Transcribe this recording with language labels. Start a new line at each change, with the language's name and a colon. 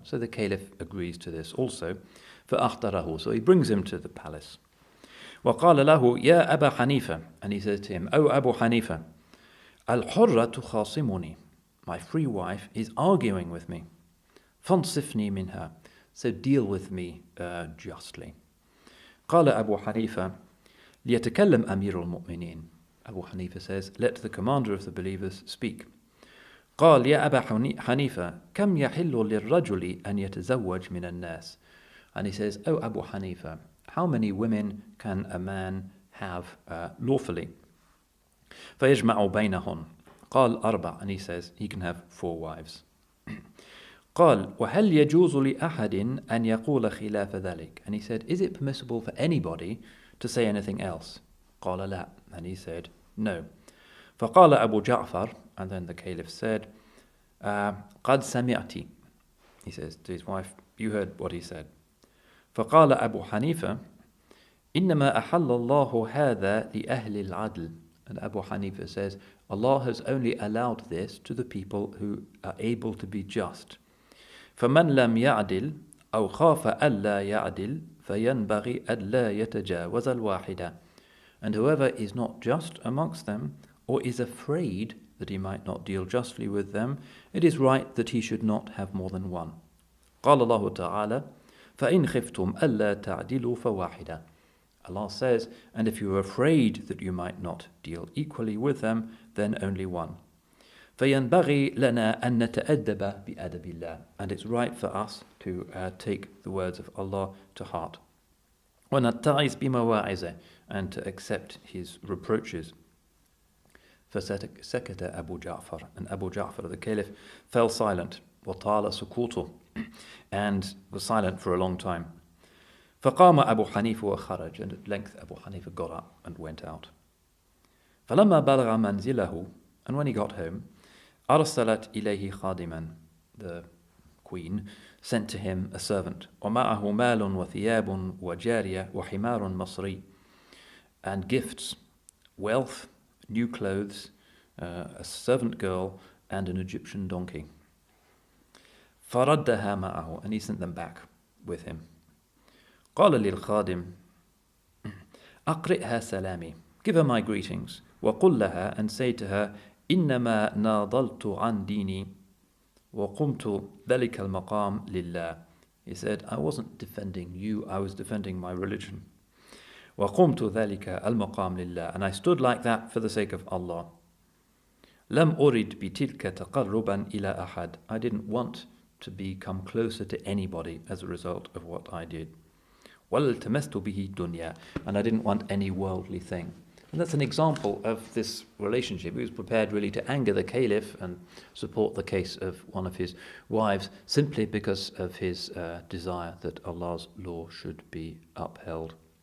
English: So the caliph agrees to this also.
Arabic: فَأَخْتَرَهُ.
English: So he brings him to the palace.
Arabic: وَقَالَ لَهُ يَا أَبَا حَنِيفَةَ.
English: And he says to him, O Abu Hanifa,
Arabic: الْحُرَّةُ خَاصِمُنِي.
English: My free wife is arguing with me.
Arabic: فَانْصِفْنِي مِنْهَا.
English: So deal with me justly.
Arabic: قال أبو حنيفة ليتكلم أمير المؤمنين.
English: Abu Hanifa says, let the commander of the believers speak.
Arabic: قال يا أبا حنيفة كم يحل للرجل أن يتزوج من الناس.
English: And he says, O Abu Hanifa, how many women can a man have lawfully?
Arabic: فيجمع بينهن. قال أربع.
English: And he says he can have 4 wives.
Arabic: قال وهل يجوز لأحد أن يقول خلاف ذلك.
English: And he said, is it permissible for anybody to say anything else?
Arabic: قال لا.
English: And he said, no.
Arabic: فقال أبو جعفر.
English: And then the caliph said,
Arabic: قد سمعتي.
English: He says to his wife, you heard what he said.
Arabic: فقال أبو حنيفة إنما أحل الله هذا لأهل العدل.
English: And Abu Hanifa says, Allah has only allowed this to the people who are able to be just.
Arabic: فمن لم يعدل أو خاف ألا يعدل فينبغي ألا يتجاوز الواحدة.
English: And whoever is not just amongst them, or is afraid that he might not deal justly with them, it is right that he should not have more than one.
Arabic: قال الله تعالى فإن خفتم ألا تعدلوا فواحدة.
English: Allah says, and if you are afraid that you might not deal equally with them, then only one.
Arabic: فينبغي لنا أن نتأدب بأدب الله.
English: And it's right for us to take the words of Allah to heart.
Arabic: ونتعظ بمواعظه.
English: And to accept his reproaches.
Arabic: فسكت أبو جعفر.
English: And Abu Ja'far, the caliph, fell silent.
Arabic: وطال سكوته.
English: And was silent for a long time.
Arabic: فقام أبو حنيفة وخرج.
English: And at length Abu Hanifa got up and went out.
Arabic: فلما بلغ منزله.
English: And when he got home,
Arabic: أرسلت إليه خادما.
English: The queen sent to him a servant.
Arabic: ومعه مال وثياب وجارية وحمار مصري.
English: And gifts, wealth, new clothes, a servant girl, and an Egyptian donkey.
Arabic: فردها معه.
English: And he sent them back with him.
Arabic: قال للخادم أقرئها سلامي.
English: Give her my greetings.
Arabic: وقل لها,
English: and say to her,
Arabic: إنما ناضلت عن ديني وقمت ذلك المقام لله.
English: He said, I wasn't defending you, I was defending my religion.
Arabic: وقمت ذلك المقام لله.
English: And I stood like that for the sake of Allah.
Arabic: لم أرد بتلك تقربا إلى أحد.
English: I didn't want to become closer to anybody as a result of what I did.
Arabic: وَالْتَمَسْتُ بِهِ دُنْيَا.
English: And I didn't want any worldly thing. And that's an example of this relationship. He was prepared really to anger the caliph and support the case of one of his wives simply because of his desire that Allah's law should be upheld.